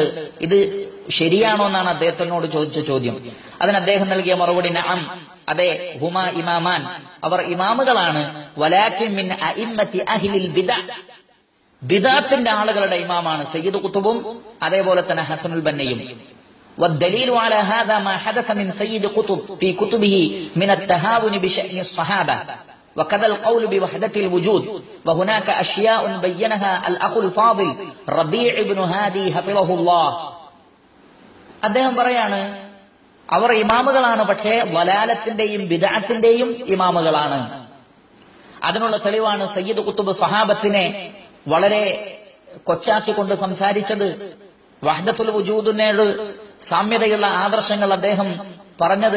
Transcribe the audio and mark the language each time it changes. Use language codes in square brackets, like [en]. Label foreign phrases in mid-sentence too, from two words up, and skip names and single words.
[ml] ഇത് ശരിയാണോ എന്നാണ് അദ്ദേഹത്തിനോട് ചോദിച്ച ചോദ്യം. അതിന് അദ്ദേഹം നൽകിയ മറുപടി, നഅം, അതെ, [ar] هما إمامان, [ml] അവർ ഇമാമുകളാണ്, [ar] ولكن من أئمة أهل البدع, [ml] ബിദ്അത്തിന്റെ ആളുകളുടെ ഇമാമാണ് സയ്യിദ് ഖുത്ബും അതേപോലെ തന്നെ ഹസനുൽ ബന്നയും. [ar] والدليل على هذا ما حدث من سيد قطب في كتبه من التهاون بشأن الصحابة وكذا القول بوحدة الوجود وهناك أشياء بينها الأخ الفاضل ربيع بن هادي حفظه الله. [ml] അദ്ദേഹം പറയാണ്, അവർ ഇമാമുകളാണ്, പക്ഷേ വലാലത്തിന്റെയും ബിദ്അത്തിന്റെയും ഇമാമുകളാണ്. അതിനുള്ള തെളിവാണ് സയ്യിദ് ഖുത്ബ് സഹാബത്തിനെ വളരെ കൊച്ചാക്കിക്കൊണ്ട് സംസാരിച്ചത്, [ar] وحدة الوجود [ml] സാമ്യതയുള്ള ആദർശങ്ങൾ അദ്ദേഹം പറഞ്ഞത്.